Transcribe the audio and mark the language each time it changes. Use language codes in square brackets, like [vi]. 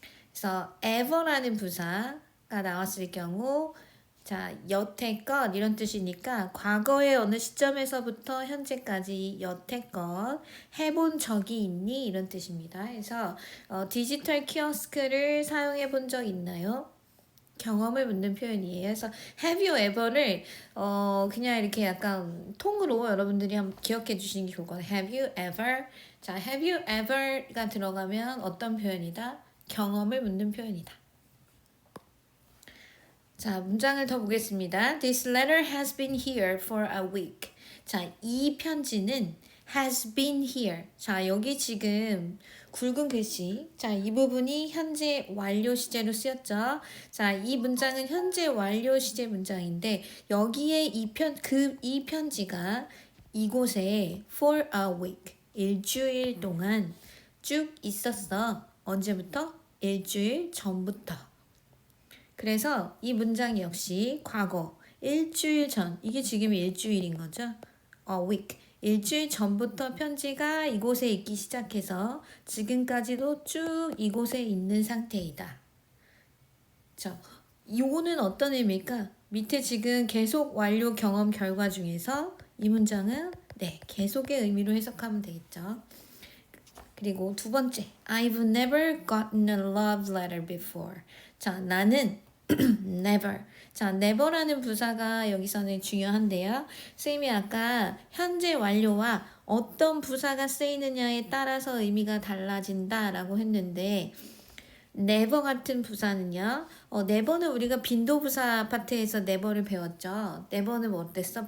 [ko] 그래서 ever라는 부사가 나왔을 경우 자, 여태껏 이런 뜻이니까 과거의 어느 시점에서부터 현재까지 여태껏 해본 적이 있니? 이런 뜻입니다. 그래서 디지털 키오스크를 사용해 본 적 있나요? 경험을 묻는 표현이에요. 그래서 [en] have you ever [ko] 를 그냥 이렇게 약간 통으로 여러분들이 한번 기억해 주시는 게 좋을 것 같아요. [en] have you ever [ko] 자, [en] have you ever [ko] 가 들어가면 어떤 표현이다? 경험을 묻는 표현이다. 자, 문장을 더 보겠습니다. [en] This letter has been here for a week. [ko] 자, 이 편지는 [en] has been here. [ko] 자, 여기 지금 굵은 글씨. 자, 이 부분이 현재 완료 시제로 쓰였죠. 자, 이 문장은 현재 완료 시제 문장인데 여기에 이 편지가 이곳에 [en] for a week. [ko] 일주일 동안 쭉 있었어. 언제부터? 일주일 전부터. 그래서 이 문장 역시 과거 일주일 전 이게 지금 일주일인 거죠. [en] A week [ko] 일주일 전부터 편지가 이곳에 있기 시작해서 지금까지도 쭉 이곳에 있는 상태이다. 자, 이거는 어떤 의미일까? 밑에 지금 계속 완료 경험 결과 중에서 이 문장은 계속의 의미로 해석하면 되겠죠. 그리고 두 번째, [en] I've never gotten a love letter before. [ko] 자, 나는 never. 자, never라는 부사가 여기서는 중요한데요. 선생님이 아까 현재 완료와 어떤 부사가 쓰이느냐에 따라서 의미가 달라진다라고 했는데 never 같은 부사는요. never는 우리가 빈도부사 파트에서 never를 배웠죠. never는 뭐 어땠어?